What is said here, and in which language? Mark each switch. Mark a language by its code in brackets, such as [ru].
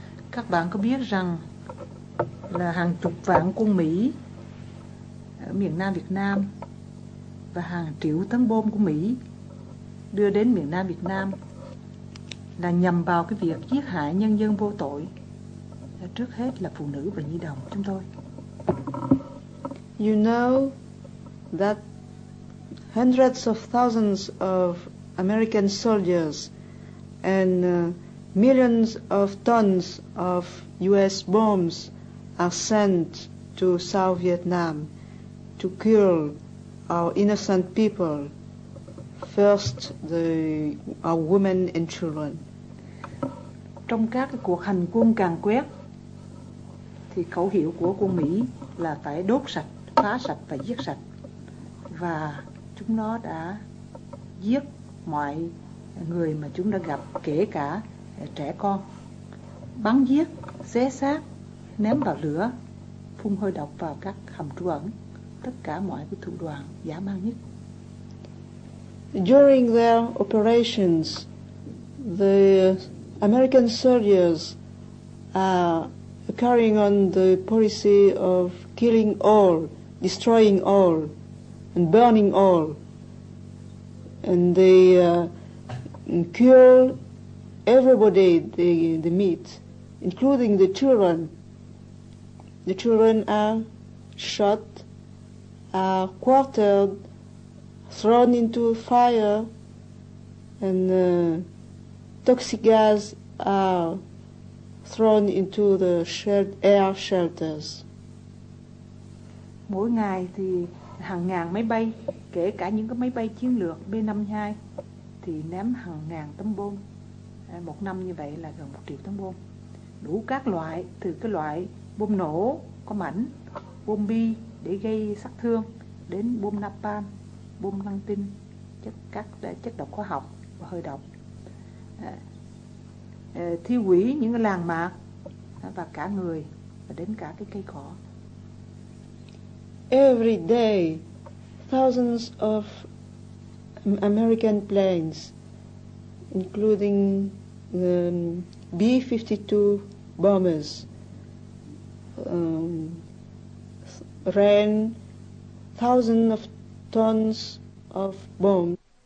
[vi] Các bạn có biết rằng là hàng chục vạn quân Mỹ ở miền Nam Việt Nam và hàng triệu tấn bom của Mỹ đưa đến miền Nam Việt Nam là nhằm vào cái việc giết hại nhân dân vô tội, trước hết là phụ nữ và nhi đồng chúng tôi. [en] You know that hundreds of thousands of American soldiers and millions of tons of U.S. bombs are sent to South Vietnam to kill our innocent people, first our women and children. [vi] Trong các cái cuộc hành quân càn quét thì khẩu hiệu của quân Mỹ là phải đốt sạch, phá sạch và giết sạch. Và chúng nó đã giết mọi người mà chúng đã gặp, kể cả trẻ con, bắn giết, xé xác, ném vào lửa, phun hơi độc vào các hầm trú ẩn, tất cả mọi cái thủ đoạn dã man nhất. [en] During their operations, the American soldiers are carrying on the policy of killing all, destroying all, and burning all. And they kill everybody they meet, including the children. The children are shot, are quartered, thrown into fire, and toxic gas are thrown into the air shelters. [vi] Mỗi ngày thì hàng ngàn máy bay, kể cả những cái máy bay chiến lược B-52 thì ném hàng ngàn tấn bom. Một năm như vậy là gần 1 triệu tấn bom. Đủ các loại, từ cái loại bom nổ có mảnh, bom bi để gây sát thương, đến bom napalm, bom năng tinh, các chất độc hóa học và hơi độc, thiêu hủy những cái làng mạc và cả người và đến cả cái cây cỏ. [en] Every day, thousands of American planes, including the B-52 bombers ran thousands of tons of bombs.